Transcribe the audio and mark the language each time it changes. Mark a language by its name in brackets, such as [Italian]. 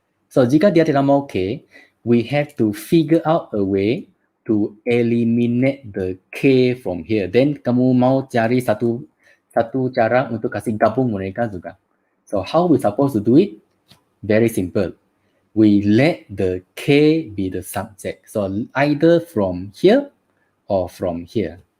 [English] So, [Malay] jika dia tidak mau K, [English] we have to figure out a way to eliminate the K from here. [Malay] Then, kamu mau cari satu cara untuk kasih gabung mereka juga. [English] So, how we supposed to do it? Very simple. We let the K be the subject. So, either from here or from here.